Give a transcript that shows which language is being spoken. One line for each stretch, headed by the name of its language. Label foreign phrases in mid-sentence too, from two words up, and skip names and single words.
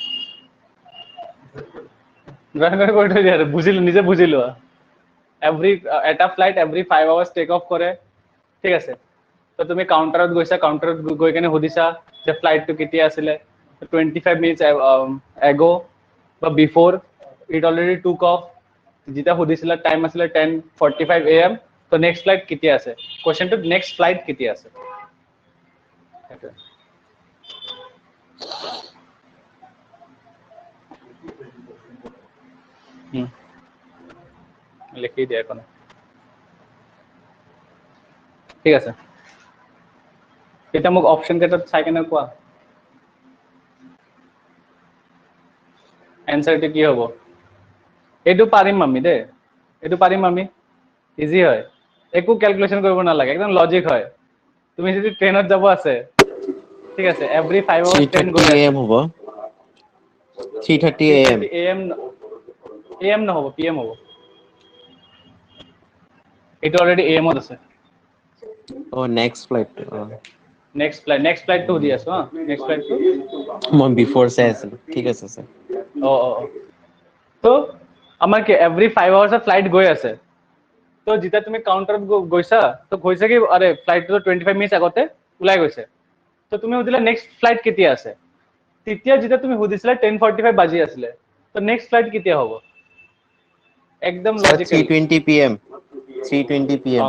Assamese: ড্রয়িং করে করতে দিয়া বুঝিল নিজে বুঝিল এভরি এটা ফ্লাইট
English: every 5 hours take off
Assamese: করে ঠিক আছে তো তুমি কাউন্টাৰত গৈছা কাউন্টাৰত গৈ কেনে সুধিছা যে ফ্লাইটটো কেতিয়া আছিলে
English: 25 minutes ago
Assamese: বা
English: before it already took off
Assamese: যেটা সুধিছিলা টাইম আছিলে 10:45 AM তো
English: next flight
Assamese: কেতিয়া আছে কোশ্চেনটো
English: next flight
Assamese: কেতিয়া আছে লিখি দিয়া এখন ঠিক আছে এটা মোক অপশন কেটা চাই কেনে কোৱা এনসারটো কি হ'ব এইটো পাৰিম আমি দে এইটো পাৰিম আমি ইজি হয় একো ক্যালকুলেশন কৰিব নালাগে একদম লজিক হয় তুমি যদি ট্রেনত যাব আছে ঠিক আছে
English: every 5 hours train
Assamese: গৈ 3:30 আছে AM হ'ব 3:30 AM AM নহব PM হ'ব এটা অলরেডি AM ত আছে
English: oh next flight next flight
Assamese: তো দি আছো হা
English: next flight
Assamese: তো মই before চাই আছিলো ঠিক আছে স্যার ও তো আমার কি
English: every 5 hours flight
Assamese: গৈ আছে তো যেতিয়া তুমি কাউন্টাৰত গৈছা তো কৈছে কি আরে ফ্লাইট তো
English: 25 minutes
Assamese: আগতে ওলাই গৈছে তো তুমি সুধিলা
English: next flight
Assamese: কেতিয়া আছে তেতিয়া যেতিয়া তুমি সুধিছিলা 10:45 বাজি আছিলে তো
English: next flight
Assamese: কেতিয়া হ'ব একদম লজিক্যালি
English: 3:20 PM 3:20 PM